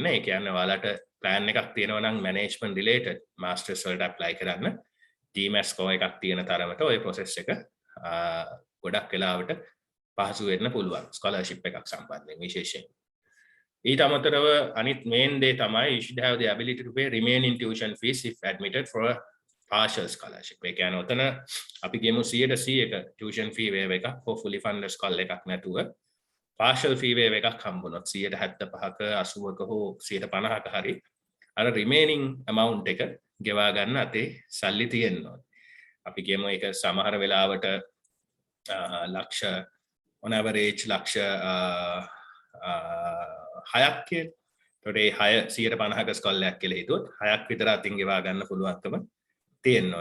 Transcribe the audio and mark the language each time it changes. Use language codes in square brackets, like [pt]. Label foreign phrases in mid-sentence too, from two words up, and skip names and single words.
[si] ඒ කියන්නේ ඔයාලට plan එකක් තියෙනවා නම් [en] management related masters [si] වලට apply කරන්න GMAT score එකක් තියෙන තරමට ওই process එක ගොඩක් වෙලාවට පහසු වෙන්න පුළුවන් scholarship එකක් සම්බන්ධයෙන් විශේෂයෙන්. ඊට අමතරව අනිත් main දේ තමයි [en] you should have the ability to pay remaining tuition fees if admitted for a partial scholarship. [si] ඒ කියන්නේ ඔතන අපි කියමු [en] 100% tuition fee waive [si] එකක් [en] for fully funded scholar [si] එකක් නැතුව [en] partial fee waive [si] එකක් හම්බුනොත් 75ක 80ක හෝ 150ක හරි අර [en] remaining amount [si] එක ගෙවා ගන්න අතේ සල්ලි තියෙනවා. අපි කියමු ඒක සමහර වෙලාවට ලක්ෂ [en] on average [si] ලක්ෂ 6ක් කියලා. ඒකට 150ක ස්කෝල් එකක් කියලා හිතුවොත් 6ක් විතර අතින් ගෙවා ගන්න පුළුවන්කම තියෙනවා.